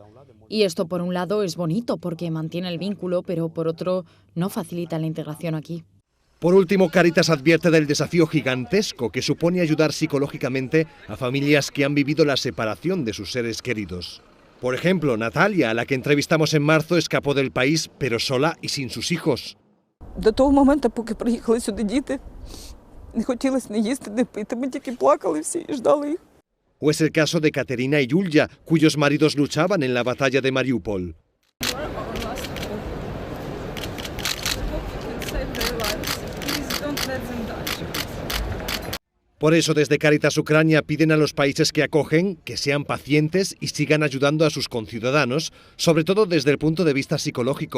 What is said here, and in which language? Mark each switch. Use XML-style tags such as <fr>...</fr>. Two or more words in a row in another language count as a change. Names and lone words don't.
<es>Y esto, por un lado, es bonito porque mantiene el vínculo, pero por otro, no facilita la integración aquí. Por último, Cáritas advierte del desafío gigantesco que supone ayudar psicológicamente a familias que han vivido la separación de sus seres queridos. Por ejemplo, Natalia, a la que entrevistamos en marzo, escapó del país, pero sola y sin sus hijos.</es> <uk>До того моменту, поки приїхали сюди діти, не хотілося не їсти, не пити, ми тільки плакали всі і ждали їх.</uk> <es>O es el caso de Katerina y Yulia, cuyos maridos luchaban en la batalla de Mariupol. Por eso, desde Cáritas Ucrania piden a los países que acogen que sean pacientes y sigan ayudando a sus conciudadanos, sobre todo desde el punto de vista psicológico.</es>